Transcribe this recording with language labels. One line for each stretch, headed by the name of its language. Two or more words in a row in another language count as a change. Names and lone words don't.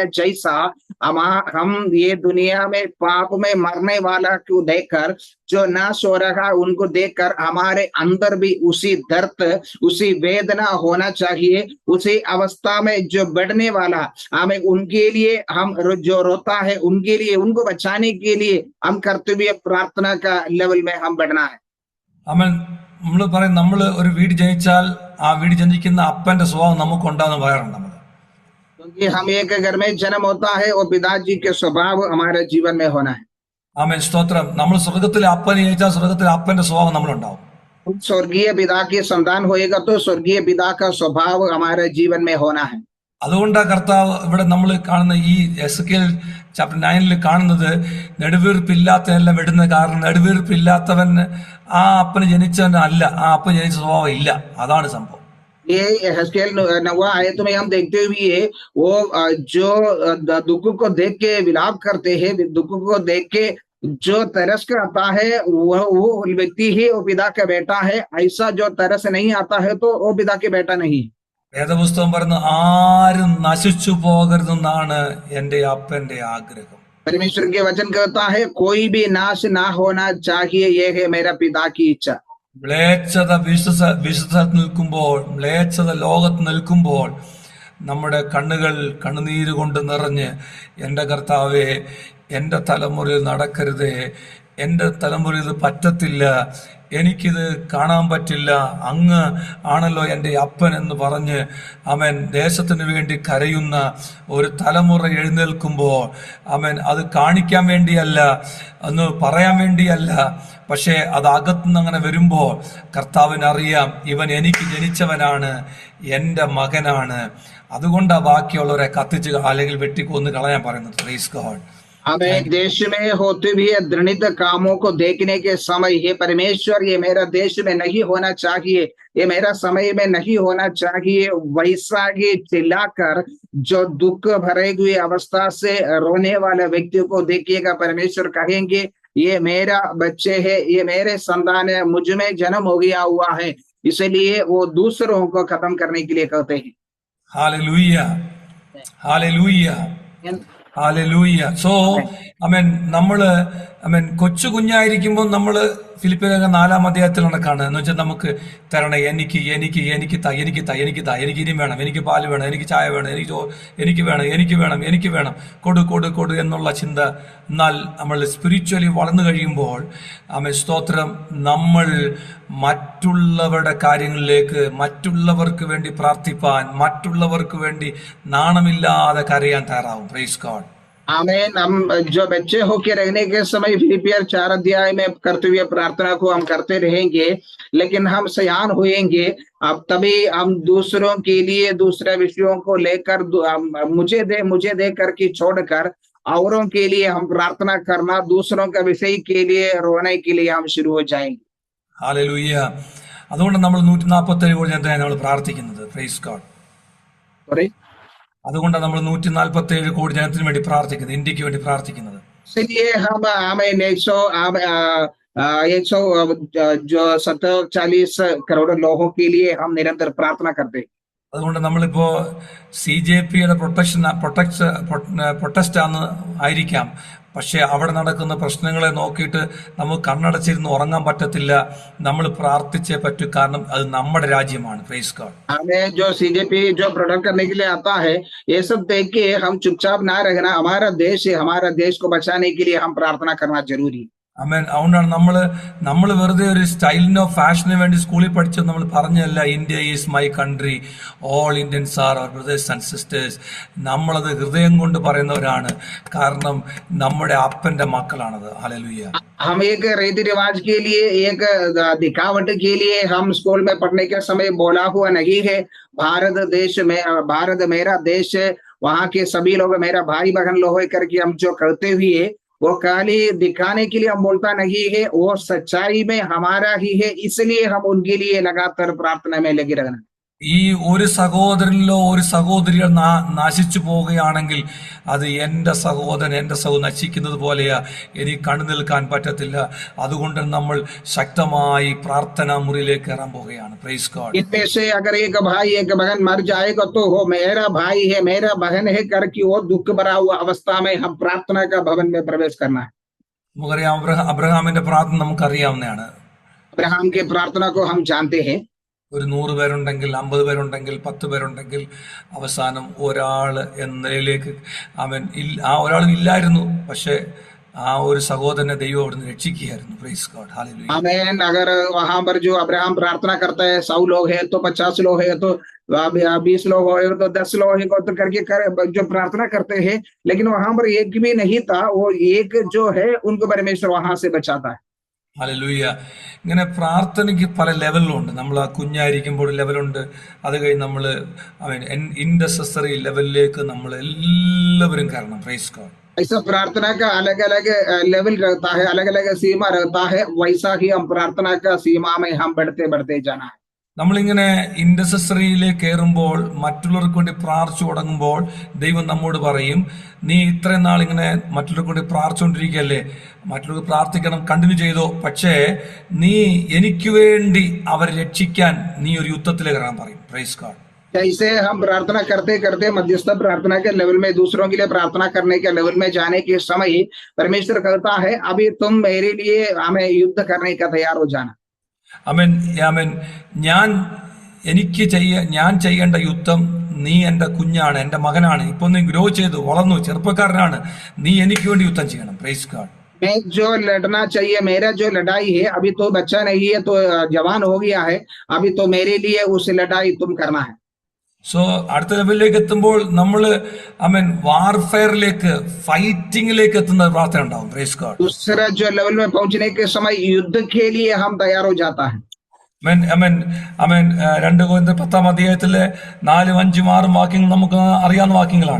Hindi: जैसा हम ये दुनिया में पाप में मरने वाला को देखकर जो नाश हो रहा उनको देखकर हमारे अंदर भी उसी दर्द, उसी वेदना होना चाहिए। उसी अवस्था में जो बढ़ने वाला हमें उनके लिए हम जो रोता है उनके लिए, उनको बचाने के लिए हम करते हुए प्रार्थना का लेवल में हम बढ़ना है।
Malayalam: അവൻ നമ്മൾ പറയും, നമ്മൾ ഒരു വീട് ജനിച്ചാൽ ആ വീട് ജനിക്കുന്ന അപ്പന്റെ സ്വഭാവം നമുക്ക് ഉണ്ടാകുന്ന പറയാറുണ്ട് നമ്മൾ.
Hindi: क्योंकि हम एक घर में जन्म होता है और पिताजी के स्वभाव हमारे जीवन में होना है।
Malayalam: ആമേൻ, സ്തോത്രം. നമ്മൾ സ്വർഗത്തിലെ അപ്പനെ ജനിച്ചാൽ സ്വർഗത്തിലെ അപ്പന്റെ സ്വഭാവം നമ്മളുണ്ടാവും.
Hindi: स्वर्गीय पिता की संतान होएगा तो स्वर्गीय पिता का स्वभाव हमारे जीवन में होना है।
Malayalam: അതുകൊണ്ടാ കർത്താവ് ഇവിടെ നമ്മൾ കാണുന്ന ഈ എസെക്കിയേൽ ചാപ്റ്റർ 9 കാണുന്നത് നെടുവീർപ്പില്ലാത്തതെല്ലാം വിടുന്ന. കാരണം നെടുവീർപ്പില്ലാത്തവൻ ആ അപ്പന് ജനിച്ചവൻ അല്ല, ആ അപ്പൻ ജനിച്ച സ്വഭാവം ഇല്ല. അതാണ് സംഭവം.
Hindi: ये यहेजकेल 9 आयत में हम देखते हुए वो जो दुख को देख के विलाप करते हैं, दुख को देख के जो तरस का आता है वो व्यक्ति ही वो पिता का बेटा है। ऐसा जो तरस नहीं आता है तो वो पिता के बेटा नहीं।
Malayalam: വേദപുസ്തകം പറയുന്ന ആരും നശിച്ചു പോകരുതെന്നാണ് എന്റെ അപ്പന്റെ ആഗ്രഹം.
Hindi: परमेश्वर के वचन कहता है कोई भी नाश ना होना चाहिए, ये है मेरा पिता की इच्छा।
Malayalam: മ്ലേച്ഛത വിശ്വസത്തിൽ നിൽക്കുമ്പോൾ, മ്ലേച്ഛത ലോകത്ത് നിൽക്കുമ്പോൾ നമ്മുടെ കണ്ണുകൾ കണ്ണുനീര് കൊണ്ട് നിറഞ്ഞ്, എൻ്റെ കർത്താവേ, എൻ്റെ തലമുറയിൽ നടക്കരുതേ, എൻ്റെ തലമുറയിൽ ഇത് പറ്റത്തില്ല, എനിക്കിത് കാണാൻ പറ്റില്ല, അങ്ങ് ആണല്ലോ എൻ്റെ അപ്പൻ എന്ന് പറഞ്ഞ് അവൻ ദേശത്തിന് വേണ്ടി കരയുന്ന ഒരു തലമുറ എഴുന്നേൽക്കുമ്പോൾ അവൻ അത് കാണിക്കാൻ വേണ്ടിയല്ല, ഒന്ന് പറയാൻ വേണ്ടിയല്ല, പക്ഷേ അത് അകത്തുനിന്ന് അങ്ങനെ വരുമ്പോൾ കർത്താവിനറിയാം ഇവൻ എനിക്ക് ജനിച്ചവനാണ്, എൻ്റെ മകനാണ്. അതുകൊണ്ടാണ് ബാക്കിയുള്ളവരെ കത്തിച്ച് അല്ലെങ്കിൽ വെട്ടിക്കൊന്ന് കളയാൻ പറയുന്നത്.
English: Praise God.
Hindi: हमें देश में होते हुए घृणित कामों को देखने के समय हे परमेश्वर ये मेरा देश में नहीं होना चाहिए, ये मेरा समय में नहीं होना चाहिए, वैसा ही चिल्लाकर जो दुख भरे हुए अवस्था से रोने वाले व्यक्तियों को देखिएगा, परमेश्वर कहेंगे ये मेरा बच्चे है, ये मेरे संतान है, मुझ में जन्म हो गया हुआ है। इसलिए वो दूसरों को खत्म करने के लिए कहते हैं। हालेलुया, हालेलुया, हालेलुया.
Malayalam: सो നമ്മള് കൊച്ചു കുഞ്ഞായിരിക്കുമ്പോൾ നമ്മള് ഫിലിപ്പിയർ 4 അധ്യായത്തിലാണ് കാണുന്നത്. എന്ന് വെച്ചാൽ നമുക്ക് തരണേ, എനിക്ക് എനിക്ക് എനിക്ക് താ എനിക്ക് താ എനിക്ക് താ എനിക്ക് ഇനിയും വേണം, എനിക്ക് പാല് വേണം, എനിക്ക് ചായ വേണം, എനിക്ക് വേണം, എനിക്ക് വേണം, എനിക്ക് വേണം, കൊടു കൊടു കൊടു എന്നുള്ള ചിന്ത. എന്നാൽ നമ്മൾ സ്പിരിച്വലി വളർന്നു കഴിയുമ്പോൾ സ്തോത്രം, നമ്മൾ മറ്റുള്ളവരുടെ കാര്യങ്ങളിലേക്ക്, മറ്റുള്ളവർക്ക് വേണ്ടി പ്രാർത്ഥിപ്പാൻ, മറ്റുള്ളവർക്ക് വേണ്ടി നാണമില്ലാതെ കരയാൻ തയ്യാറാവും.
English: Praise God.
Hindi: आमीन। हम जो बच्चे होके रहने के समय फिलिपियर 4 अध्याय में करते हुए प्रार्थना को हम करते रहेंगे, लेकिन हम सयान होएंगे अब तभी हम दूसरों के लिए दूसरे विषयों को लेकर मुझे दे करके छोड़कर औरों के लिए हम प्रार्थना करना, दूसरों का विषय के लिए रोने के लिए हम शुरू हो जाएंगे।
Malayalam: ഹല്ലേലൂയ. അതുകൊണ്ട് നമ്മൾ 147 നമ്മൾ പ്രാർത്ഥിക്കുന്നത്.
English: Praise God.
Malayalam: അതുകൊണ്ടാണ് നമ്മൾ 147 കോടി ജനത്തിന് വേണ്ടി പ്രാർത്ഥിക്കുന്നത്, ഇന്ത്യക്ക് വേണ്ടി പ്രാർത്ഥിക്കുന്നത്. इसलिए हम 140 करोड़ लोगों के लिए हम निरंतर प्रार्थना करते हैं। അതുകൊണ്ട് നമ്മളിപ്പോ CJPയുടെ പ്രൊട്ടസ്റ്റ് ആയിരിക്കാം, പക്ഷെ അവിടെ നടക്കുന്ന പ്രശ്നങ്ങളെ നോക്കിയിട്ട് നമുക്ക് കണ്ണടച്ചിരുന്ന് ഉറങ്ങാൻ പറ്റത്തില്ല. നമ്മൾ പ്രാർത്ഥിച്ചേ പറ്റൂ, കാരണം അത് നമ്മുടെ രാജ്യമാണ്.
English: Praise God.
Hindi: हमें जो CJP जो प्रोटेक्ट करने के लिए आता है, ये सब देख के हम चुपचाप ना रहना, हमारा देश है, हमारा देश को बचाने के लिए हम प्रार्थना करना जरूरी है।
Malayalam: ആമേൻ. അതുകൊണ്ടാണ് നമ്മൾ വെറുതെ ഒരു സ്റ്റൈലിനോ ഫാഷനോ വേണ്ടി സ്കൂളിൽ പഠിച്ചത് നമ്മൾ പറഞ്ഞല്ല.
English: India is my country, all Indians are our brothers and sisters.
Malayalam: നമ്മളത് ഹൃദയം കൊണ്ട് പറയുന്നവരാണ്, കാരണം നമ്മുടെ അപ്പന്റെ മക്കളാണത്. ഹല്ലേലൂയ.
Hindi: हम एक रीति रिवाज के लिए, एक दिखावट के लिए हम स्कूल में पढ़ने के समय बोला हुआ नहीं है। भारत देश में, भारत मेरा देश है, वहाँ के सभी लोग मेरा भाई बहन लोग करके हम जो करते हुए वो खाली दिखाने के लिए हम बोलता नहीं है, वो सच्चाई में हमारा ही है, इसलिए हम उनके लिए लगातार प्रार्थना में लगे रहना।
Malayalam: ഈ ഒരു സഹോദരനിലോ ഒരു സഹോദരിയോ നശിച്ചു പോവുകയാണെങ്കിൽ അത് എന്റെ സഹോദരൻ നശിക്കുന്നത് പോലെയാ, എനിക്ക് കണ്ടു നിൽക്കാൻ പറ്റത്തില്ല. അതുകൊണ്ട് നമ്മൾ ശക്തമായി പ്രാർത്ഥനാ മുറിയിലേക്ക് കയറാൻ പോവുകയാണ്.
English: Praise God.
Hindi: इनमें से अगर एक भाई एक बहन मर जाएगा तो वो मेरा भाई है, मेरा बहन है करके वो दुख भरा हुआ अवस्था में हम प्रार्थना का भवन में प्रवेश करना है।
Malayalam: നമുക്കറിയാം, അബ്രഹാമിന്റെ പ്രാർത്ഥന നമുക്കറിയാവുന്നതാണ്.
Hindi: अब्राहम के प्रार्थना को हम जानते हैं।
Malayalam: ഒരു 100 പേരുണ്ടെങ്കിൽ, 50 പേരുണ്ടെങ്കിൽ, 10 പേരുണ്ടെങ്കിൽ, അവസാനം ഒരാള് എന്ന നിലയിലേക്ക് ആ ഒരാളും ഇല്ലായിരുന്നു. പക്ഷെ ആ ഒരു സഹോദരനെ ദൈവം അവിടുന്ന് രക്ഷിക്കുകയായിരുന്നു.
English: Praise God. ഹല്ലേലൂയ.
Hindi: आमीन। अगर वहां पर जो अब्राहम प्रार्थना करता है, 100 लोग है तो 50 लोग है तो 20 लोग हो तो 10 लोग है तो करके जो प्रार्थना करते हैं, लेकिन वहां पर एक भी नहीं था, वो एक जो है उनको परमेश्वर वहां से बचाता है।
Malayalam: ഹല്ലേലൂയ. ഇങ്ങനെ പ്രാർത്ഥനയ്ക്ക് പല ലെവലിലുണ്ട്. നമ്മൾ ആ കുഞ്ഞായിരിക്കുമ്പോൾ ലെവലുണ്ട്. അത് കഴിഞ്ഞ് നമ്മൾ ഇൻഡസസറി ലെവലിലേക്ക് നമ്മൾ എല്ലാവരും കയറണം.
English: Praise God.
Hindi: ऐसा प्रार्थना का अलग अलग लेवल रहता है, अलग अलग सीमा रहता है, वैसा ही हम प्रार्थना का सीमा में हम बढ़ते बढ़ते जाना है।
Malayalam: നമ്മളിങ്ങനെ ഇൻഡസസറിയിലേക്ക് കയറുമ്പോൾ, മറ്റുള്ളവർക്ക് വേണ്ടി പ്രാർത്ഥിച്ചു തുടങ്ങുമ്പോൾ ദൈവം നമ്മോട് പറയും, നീ ഇത്രയും നാൾ ഇങ്ങനെ മറ്റുള്ളവർക്ക് വേണ്ടി പ്രാർത്ഥിച്ചുകൊണ്ടിരിക്കുകയല്ലേ, മറ്റുള്ളവർക്ക് പ്രാർത്ഥിക്കണം, കണ്ടിന്യൂ ചെയ്തോ. പക്ഷേ നീ എനിക്ക് വേണ്ടി അവരെ രക്ഷിക്കാൻ നീ ഒരു യുദ്ധത്തിലേക്ക് ഇറങ്ങാൻ പറയും.
English: Praise God.
Hindi: जैसे हम प्रार्थना करते करते मध्यस्थ प्रार्थना के लेवल में, दूसरों के लिए प्रार्थना करने के लेवल में जाने के समय परमेश्वर कहता है, अभी तुम मेरे लिए हमें युद्ध करने का तैयार हो जाना।
Malayalam: ആമേൻ. ആമേൻ. ഞാൻ ചെയ്യേണ്ട യുദ്ധം, നീ എന്റെ കുഞ്ഞാണ്, എന്റെ മകനാണ്, ഇപ്പൊ നീ ഗ്രോ ചെയ്തു വളർന്നു, ചെറുപ്പക്കാരനാണ്, നീ എനിക്ക് വേണ്ടി യുദ്ധം ചെയ്യണം.
English: Praise God.
Hindi: मैं जो लड़ना चाहिए, मेरा जो लड़ाई है, अभी तो बच्चा नहीं है, तो जवान हो गया है, अभी तो मेरे लिए उस लड़ाई तुम करना है।
Malayalam: സോ അടുത്ത ലെവലിലേക്ക് എത്തുമ്പോൾ നമ്മള് വാർഫെയറിലേക്ക്, ഫൈറ്റിംഗിലേക്ക് എത്തുന്ന പ്രാർത്ഥന ഉണ്ടാവും.
English: Praise God.
Hindi: दूसरा जो लेवल में पहुंचने के समय युद्ध के लिए हम तैयार हो जाता है।
Malayalam: 2 കൊരിന്ത്യർ 10 അധ്യായത്തിലെ 4, 5, 6 വാക്യങ്ങൾ നമുക്ക് അറിയാവുന്ന വാക്യങ്ങളാണ്.